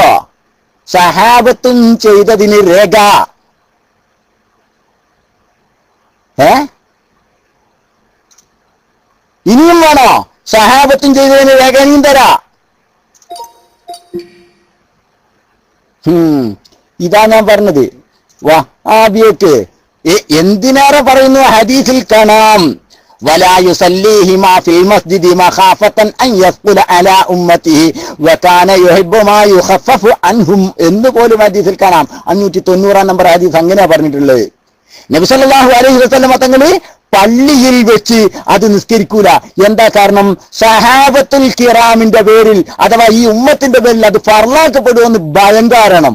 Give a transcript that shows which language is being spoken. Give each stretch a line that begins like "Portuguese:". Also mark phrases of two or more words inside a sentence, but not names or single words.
Malayalam: സഹാബത്തും ചെയ്തതിന് രേഖ. ഇനിയും വേണോ? സഹാബത്തും ചെയ്തതിന് രേഖ ഇനിയും തരാ. ഇതാ ഞാൻ പറഞ്ഞത്. വഹാബിയക്ക് എന്തിനേറെ പറയുന്നു? ഹദീസിൽ കാണാം
Arabic: ولا يصليهما في المسجد مخافة أن يثقل على أمته وكان يحب ما يخفف عنهم
Malayalam: എന്ന് പോലും ഹദീസിൽ കാണാം. 590 നമ്പർ ഹദീസ് അങ്ങനെയാ പറഞ്ഞിട്ടുള്ളത്. നബി
Arabic: صلى الله عليه وسلم
Malayalam: തങ്ങള് പള്ളിയിൽ വെച്ച് അത് നിസ്കരിക്കൂല. എന്താ കാരണം?
Arabic: الصحابة الكرام
Malayalam: പേരിൽ അഥവാ ഈ ഉമ്മത്തിന്റെ പേരിൽ അത് ഫർളാക്കപ്പെടുമെന്ന് ഭയം കാരണം.